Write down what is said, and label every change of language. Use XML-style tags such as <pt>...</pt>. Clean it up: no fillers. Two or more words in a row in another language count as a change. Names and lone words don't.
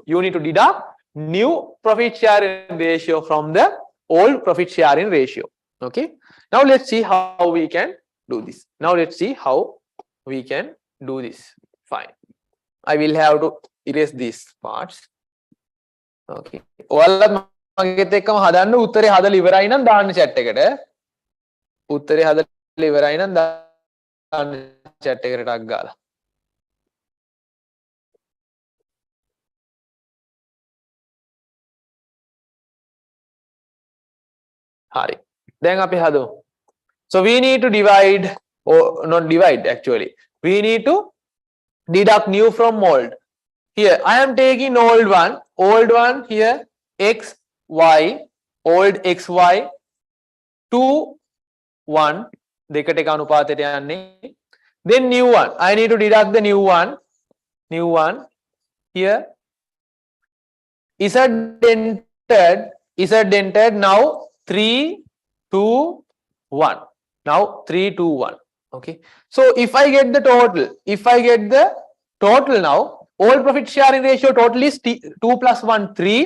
<en>You need to deduct new profit sharing ratio from the old profit sharing ratio. Okay. Now, let's see how we can do this. Fine. I will have to erase these parts.</en> <si>Okay. ඔයාලත් මගෙත් එක්කම හදන්න උත්තරේ හදලා ඉවරයි නම් දාන්න chat එකට. උත්තරේ හදලා ඉවරයි නම් දාන්න chat එකට ටක් ගාලා. හරි. දැන් අපි හදමු.</si> <en>So we need to divide, or not divide actually. We need to deduct new from old. Here I am taking old one here, X, Y, old XY, 2, 1,</en> <si>දෙකට එක අනුපාතයට යන්නේ.</si> <en>Then new one, I need to deduct the new one. Here Z entered now 3, 2, 1. Now 3, 2, 1. Okay. So if I get the total now, old profit sharing ratio total is 2 plus 1, 3.</en>